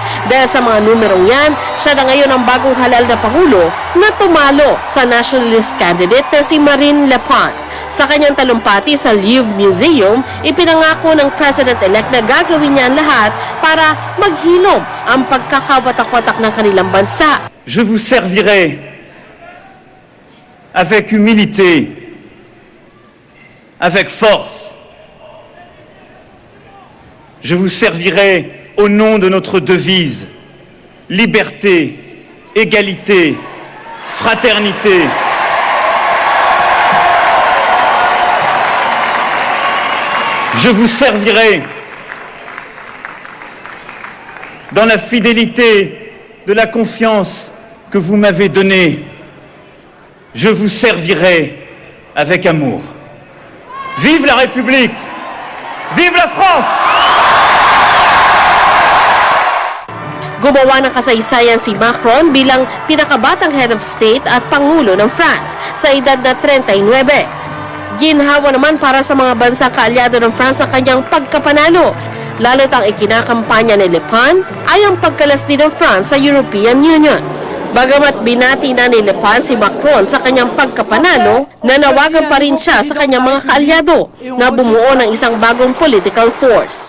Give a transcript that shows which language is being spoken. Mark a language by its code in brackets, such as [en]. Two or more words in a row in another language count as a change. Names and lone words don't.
[tl] Dahil sa mga numerong yan, siya na ngayon ang bagong halal na pangulo na tumalo sa [en] nationalist candidate [tl] na si Marine Le Pen. Sa kanyang talumpati sa Louvre Museum, ipinangako ng president-elect na gagawin niya ang lahat para maghilom ang pagkakawatak-watak ng kanilang bansa. [fr] Je vous servirai avec humilité, avec force. Je vous servirai au nom de notre devise, liberté, égalité, fraternité. Je vous servirai dans la fidélité de la confiance que vous m'avez donnée. Je vous servirai avec amour. Vive la République! Vive la France! [tl] Gumawa ng kasaysayan si Macron bilang pinakabatang [en] head of state [tl] at pangulo ng France sa edad na 39. Ginhawa naman para sa mga bansang kaalyado ng France ang kanyang pagkapanalo, lalo't ang ikinakampanya ni Le Pen ay ang pagkalas din ng France sa European Union. Bagamat binati na ni Le Pen si Macron sa kanyang pagkapanalo, nanawagan pa rin siya sa kanyang mga kaalyado na bumuo ng isang bagong [en] political force.